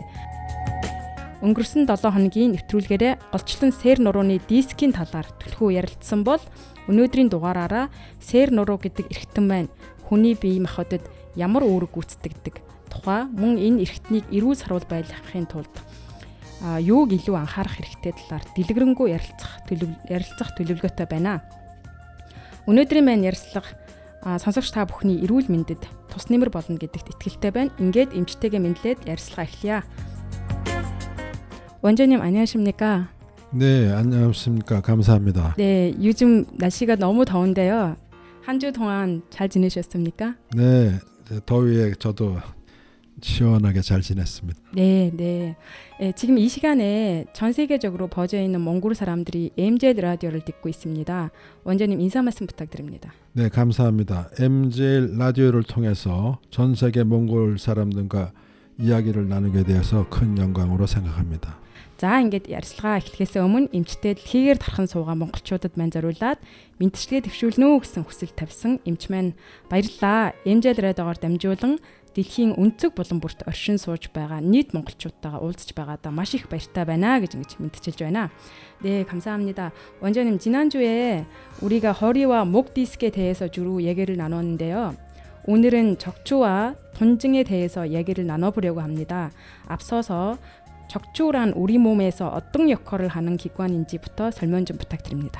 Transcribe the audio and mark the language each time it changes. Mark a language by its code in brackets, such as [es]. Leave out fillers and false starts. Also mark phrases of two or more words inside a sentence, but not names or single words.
[mn] Өнгөрсөн 7 хоногийн нэвтрүүлгээрээ голчлон Сэр нурууны дискийн талаар түлхүү ярилцсан бол өнөөдрийн дугаараараа Сэр нуруу гэдэг эрхтэн маань хүний бие махбодод ямар үүрэг гүйцэтгэдэг тухай мөн энэ эрхтнийг эрүүл сарвал байлгахын тулд юуг илүү анхаарах хэрэгтэй талаар дэлгэрэнгүй ярилцах төлөвлөгөөтэй байна. Өнөөдрийн маань ярилцлага сонсогч та бүхний эрүүл мэндэд тус нэмэр болно гэдэгт итгэлтэй байна. Ингээд эмчтэйгээ мэдлээд ярилцлага эхлэе. [ko] 원장님 안녕하십니까? 네, 안녕하십니까? 감사합니다. 네, 요즘 날씨가 너무 더운데요. 한 주 동안 잘 지내셨습니까? 네, 더위에 저도 시원하게 잘 지냈습니다. 네. 지금 이 시간에 전 세계적으로 퍼져 있는 몽골 사람들이 MJL 라디오를 듣고 있습니다. 원장님 인사 말씀 부탁드립니다. 네, 감사합니다. MJL 라디오를 통해서 전 세계 몽골 사람들과 이야기를 나누게 되어서 큰 영광으로 생각합니다. [mn] За ингээд ярилцлага эхлэхээс өмнө эмчтэй дэлхийгээр тархан суугаа монголчуудад маань зориулаад мэдчилгээ төвшүүлнэ гэсэн хүсэл тавьсан эмч маань баярлалаа. MJL радиогоор дамжуулан дэлхийн өнцөг булан бүрт оршин сууж байгаа нийт монголчуудтайгаа уулзж байгаадаа маш их баяртай байна гэж мэдчилж байна. [ko] 네, 감사합니다. 원장님 지난주에 우리가 허리와 목 디스크에 대해서 주로 얘기를 나눴는데요. 오늘은 척추와 통증에 대해서 얘기를 나눠보려고 합니다. 앞서서 척추란 우리 몸에서 어떤 역할을 하는 기관인지부터 설명 좀 부탁드립니다.